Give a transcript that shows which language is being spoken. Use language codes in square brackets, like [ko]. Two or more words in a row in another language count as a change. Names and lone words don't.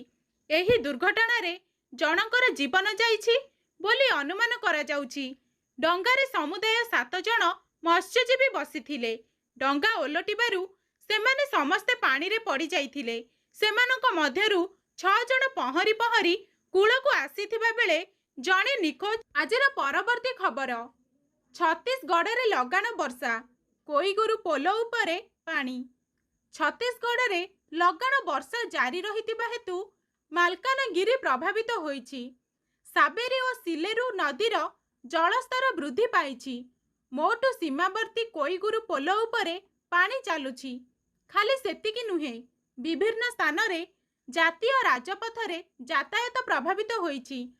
[or] ଏହି ଦୁର୍ଘଟଣା ରେ ଜଣଙ୍କର ଜୀବନ ଯାଇଛି ବୋଲି ଅନୁମାନ କରା ଯାଉଛି। ଡଙ୍ଗାରେ ସମୁଦାୟ 7 ଜଣ ମତ୍ସ୍ୟଜୀବୀ ବସିଥିଲେ। ଡଙ୍ଗା ଓଲଟିବାରୁ ସେମାନେ ସମସ୍ତେ ପାଣି ରେ ପଡ଼ି ଯାଇଥିଲେ। ସେମାନଙ୍କ ମଧ୍ୟରୁ 6 ଜଣ ପହଁରି ପହଁରି କୂଳକୁ ଆସିଥିବା ବେଳେ ଜଣେ ନିଖୋଜ। ଆଜିର ପରବର୍ତ୍ତୀ ଖବର। ଛତିଶଗଡ଼ ରେ ଲଗାଣ ବର୍ଷା, କୋଇଗୁରୁ ପୋଲ ଉପରେ ପାଣି। ଛତିଶଗଡ଼ ରେ ଲଗାଣ ବର୍ଷା ଜାରି ରହିଥିବା ହେତୁ ମାଲକାନଗିରି ପ୍ରଭାବିତ ହୋଇଛି। ସାବେରୀ ଓ ସିଲେରୁ ନଦୀର ଜଳସ୍ତର ବୃଦ୍ଧି ପାଇଛି। ମୋଟୁ ସୀମାବର୍ତ୍ତୀ କୋଇଗୁରୁ ପୋଲ ଉପରେ ପାଣି ଚାଲୁଛି। ଖାଲି ସେତିକି ନୁହେଁ, ବିଭିନ୍ନ ସ୍ଥାନ ରେ ଜାତୀୟ ରାଜପଥ ରେ ଯାତାୟାତ ପ୍ରଭାବିତ ହୋଇଛି।